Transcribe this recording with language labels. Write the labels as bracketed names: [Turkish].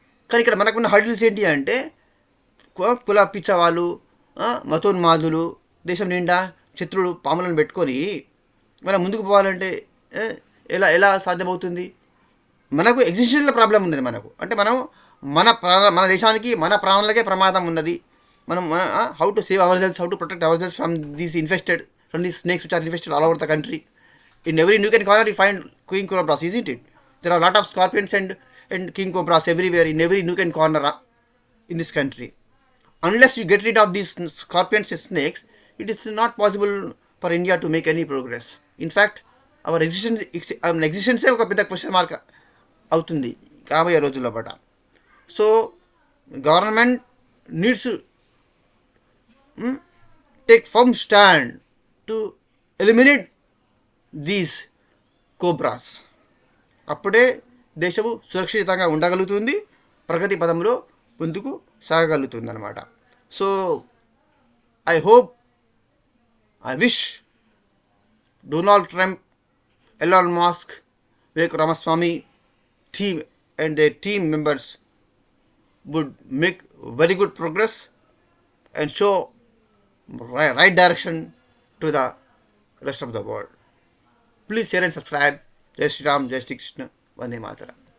[Telugu] కానీ ఇక్కడ మనకున్న హర్డిల్స్ ఏంటి అంటే, కుల పిచ్చవాళ్ళు, మతోన్మాదులు, దేశం నిండా శత్రువులు, పాములను పెట్టుకొని మనం ముందుకు పోవాలంటే ఎలా సాధ్యమవుతుంది? మనకు ఎగ్జిస్టెన్షియల్ ప్రాబ్లం ఉన్నది. మనకు అంటే మన దేశానికి, మన ప్రాణాలకే ప్రమాదం ఉన్నది. [English] మనం how to save ourselves, how to protect ourselves from these snakes which are infested all over the country. In every nook and corner you find king cobras, isn't it? There are a lot of scorpions and king cobras everywhere, in every nook and corner in this country. unless you get rid of these scorpions and snakes, it is not possible for India to make any progress. In fact, our existence [Telugu] ఒక పెద్ద question mark అవుతుంది రాబోయే రోజుల్లో పట. [English] So government needs take firm stand to eliminate these cobras. [Telugu] అప్పుడే దేశము సురక్షితంగా ఉండగలుగుతుంది, ప్రగతి పదంలో ముందుకు సాగగలుగుతుంది అనమాట. [English] So I hope, I wish Donald Trump, Elon Musk, Vivek Ramaswamy team and their team members would make very good progress and show right direction to the rest of the world. Please share and subscribe. Jai Shri Ram, Jai Shri Krishna, Vande Mataram.